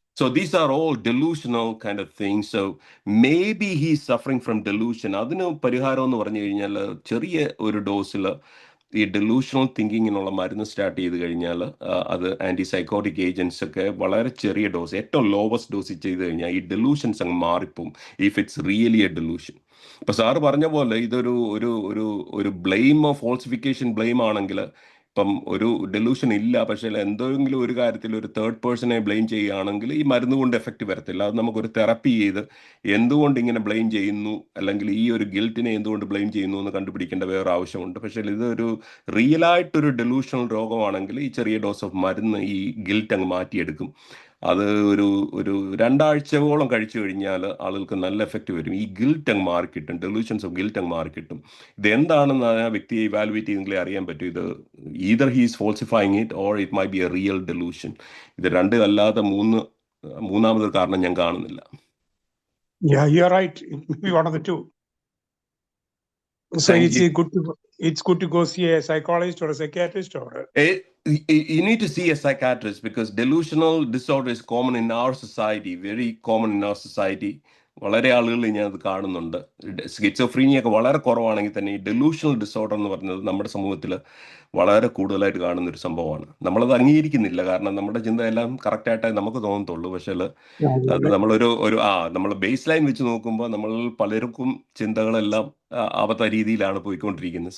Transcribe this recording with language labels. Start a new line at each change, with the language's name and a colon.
English: So these are all delusional kind of things. So maybe he's suffering from delusion.
Malayalam: അതിന് പരിഹാരം എന്ന് പറഞ്ഞു കഴിഞ്ഞാൽ ചെറിയ ഒരു ഡോസിൽ ഈ ഡെലൂഷണൽ തിങ്കിങ്ങിനുള്ള മരുന്ന് സ്റ്റാർട്ട് ചെയ്ത് കഴിഞ്ഞാൽ അത് ആൻറ്റിസൈക്കോട്ടിക് ഏജൻസ് ഒക്കെ വളരെ ചെറിയ ഡോസ്, ഏറ്റവും ലോവസ്റ്റ് ഡോസിൽ ചെയ്ത് കഴിഞ്ഞാൽ ഈ ഡെലൂഷൻസ് അങ്ങ് മാറിപ്പോവും,
English: If it's really a delusion.
Malayalam: ഇപ്പൊ സാറ് പറഞ്ഞ പോലെ ഇതൊരു ഒരു ഒരു ഒരു ബ്ലെയിമോ ഫോൾസിഫിക്കേഷൻ ബ്ലെയിം ആണെങ്കിൽ, ഇപ്പം ഒരു ഡെലൂഷൻ ഇല്ല, പക്ഷേ എന്തെങ്കിലും ഒരു കാര്യത്തിൽ ഒരു തേർഡ് പേഴ്സണെ ബ്ലെയിം ചെയ്യുകയാണെങ്കിൽ ഈ മരുന്ന് കൊണ്ട് എഫക്റ്റ് വരത്തില്ല. അത് നമുക്കൊരു തെറപ്പി ചെയ്ത് എന്തുകൊണ്ട് ഇങ്ങനെ ബ്ലെയിം ചെയ്യുന്നു, അല്ലെങ്കിൽ ഈ ഒരു ഗിൽറ്റിനെ എന്തുകൊണ്ട് ബ്ലെയിം ചെയ്യുന്നു എന്ന് കണ്ടുപിടിക്കേണ്ട വേറെ ആവശ്യമുണ്ട്. പക്ഷേ ഇതൊരു റിയലായിട്ടൊരു ഡെലൂഷണൽ രോഗമാണെങ്കിൽ ഈ ചെറിയ ഡോസ് ഓഫ് മരുന്ന് ഈ ഗിൽറ്റ് അങ്ങ് മാറ്റിയെടുക്കും. അത് ഒരു 2 ആഴ്ചയോളം കഴിച്ചു കഴിഞ്ഞാൽ ആളുകൾക്ക് നല്ല എഫക്റ്റ് വരും. ഈ ഗിൽറ്റ് അങ്ങ് മാറിക്കിട്ടും, ഡെലൂഷൻസ് ഓഫ് ഗിൽറ്റ് അങ്ങ് മാറിക്കിട്ടും. ഇതെന്താണെന്ന് ആ വ്യക്തിയെ ഇവാലുവേറ്റ് ചെയ്തെങ്കിലേ അറിയാൻ പറ്റും. ഇത്
English: either he is falsifying it or it might be a real delusion.
Malayalam: ഇത് രണ്ടും അല്ലാതെ മൂന്നാമതൊരു കാരണം ഞാൻ കാണുന്നില്ല.
English: Yeah, you're right. It may be one of the two. So it's good to go see a psychologist or a psychiatrist, or you need to see a psychiatrist, because delusional disorder is common in our society, very common in our society.
Malayalam: വളരെ ആളുകളിൽ ഞാൻ അത് കാണുന്നുണ്ട്. Schizophrenia ഒക്കെ വളരെ കുറവാണെങ്കിൽ തന്നെ ഈ ഡെലൂഷണൽ ഡിസോർഡർ എന്ന് പറയുന്നത് നമ്മുടെ സമൂഹത്തിൽ വളരെ കൂടുതലായിട്ട് കാണുന്നൊരു സംഭവമാണ്. നമ്മളത് അംഗീകരിക്കുന്നില്ല, കാരണം നമ്മുടെ ചിന്തയെല്ലാം കറക്റ്റായിട്ടേ നമുക്ക് തോന്നത്തുള്ളൂ. പക്ഷേ അത് നമ്മളൊരു നമ്മൾ ബേസ് ലൈൻ വെച്ച് നോക്കുമ്പോൾ നമ്മൾ പലർക്കും ചിന്തകളെല്ലാം അവത്ത രീതിയിലാണ് പോയിക്കൊണ്ടിരിക്കുന്നത്.